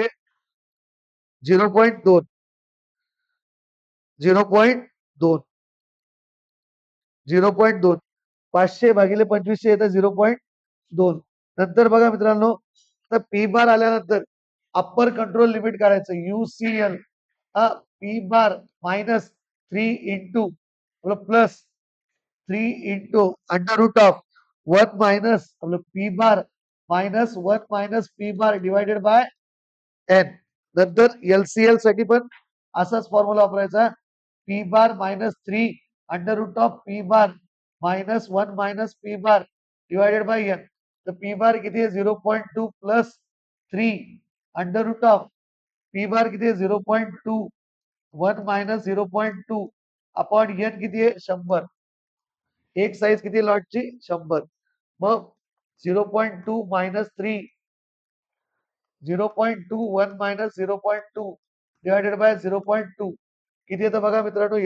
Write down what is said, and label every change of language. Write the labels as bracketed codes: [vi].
[mr] हे 0.2 0.2 0.2 500 भागिले 2500 येतं 0.2. नंतर बघा मित्रांनो, तर पी बार आल्यानंतर अप्पर कंट्रोल लिमिट काढायचं UCL. [en] P bar minus 3 into plus 3 into under root of 1 minus P bar minus 1 minus P bar divided by N. [mr] नंतर LCL साठी पण असाच फॉर्म्युला वापरायचा. [en] P bar minus 3 under root of P bar minus 1 minus P bar divided by N. [mr] तर P बार किती आहे? [en] 0.2 plus 3 under root of P bar [mr] किती आहे? 0.2 1 मायनस 0.2 अपॉन एन किती आहे? 100. एक साईज किती लॉटची? 100. मग 0.2 मायनस 3 0.2 1 मायनस 0.2 डिवायडेड बाय 0.2 किती येतं बघा मित्रांनो?